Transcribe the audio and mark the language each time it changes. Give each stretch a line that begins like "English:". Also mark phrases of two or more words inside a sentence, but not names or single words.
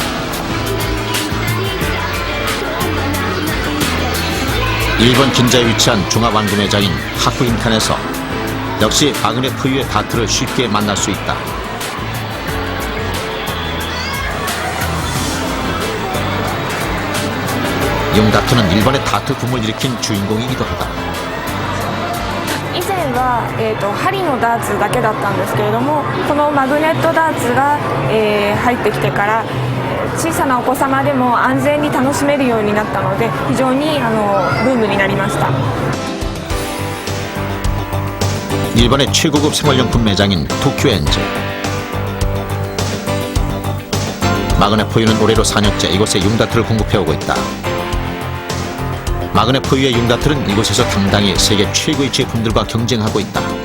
Korean: 일본 긴자에 위치한 종합완구 매장인 하쿠인칸에서 역시 마그네 포유의 다트를 쉽게 만날 수 있다. 융다트는 일본의 다트 붐을 일으킨 주인공이기도 하다.
Japanese: 以前は、針のダーツだけだったんですけれども、このマグネットダーツが、入ってきてから小さなお子様でも安全に楽しめるようになったので非常にブームになりました。
Korean: 일본의 최고급 생활용품 매장인 도쿄엔즈. 마그네 포유는 올해로 4년째 이곳에 융다트를 공급해오고 있다. 마그네 포유의 융다트는 이곳에서 당당히 세계 최고의 제품들과 경쟁하고 있다.